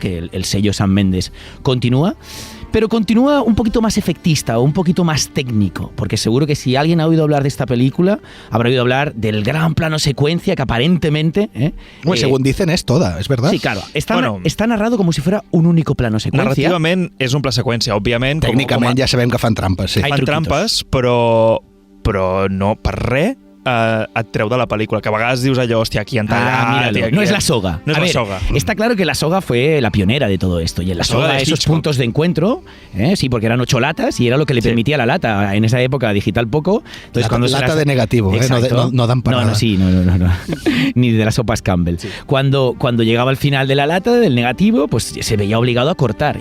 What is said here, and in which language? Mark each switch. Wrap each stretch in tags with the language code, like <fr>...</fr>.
<es>Que el sello Sam Mendes continúa, pero continúa un poquito más efectista o un poquito más técnico, porque seguro que si alguien ha oído hablar de esta película, habrá oído hablar del gran plano secuencia que aparentemente... Bueno, según dicen es toda, es verdad. Sí, claro. Está narrado como si fuera un único plano secuencia.</es> <ca>Narrativament és un pla seqüència, òbviament. Tècnicament ja sabem que fan trampes, sí. Fan trampes, però no per res et treu de la película, que a vegades dius allò, hòstia, aquí han tallat...</ca> <es>Míralo. No es la soga. No es la soga. Está claro que la soga fue la pionera de todo esto. Y en la soga, esos puntos de encuentro, sí, porque eran 8 latas y era lo que le permitía la lata. En esa época digital poco. Entonces, cuando lata de negativo, no dan para nada. No. Ni de las sopas Campbell. Sí. Cuando llegaba al final de la lata, del negativo, pues se veía obligado a cortar.</es>